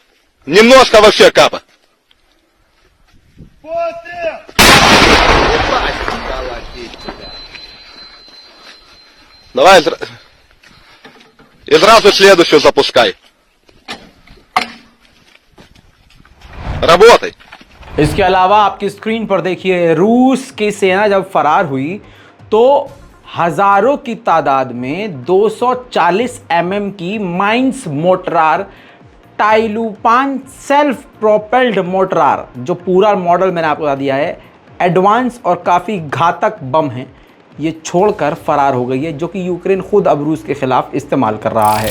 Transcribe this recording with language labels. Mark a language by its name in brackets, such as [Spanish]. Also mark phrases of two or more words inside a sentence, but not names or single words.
[Russian] Немножко вообще капа. Давай. И сразу следующую запускай. Работай. [Hindi] इसके अलावा आपकी स्क्रीन पर देखिए, रूस की सेना जब फरार हुई तो हजारों की तादाद में 240 mm की [English] mines mortar, [Hindi] टाइलूपान [English] self propelled mortar, [Hindi] जो पूरा मॉडल मैंने आपको बता दिया है, एडवांस और काफ़ी घातक बम हैं, ये छोड़कर फरार हो गई है, जो कि यूक्रेन खुद अब रूस के खिलाफ इस्तेमाल कर रहा है।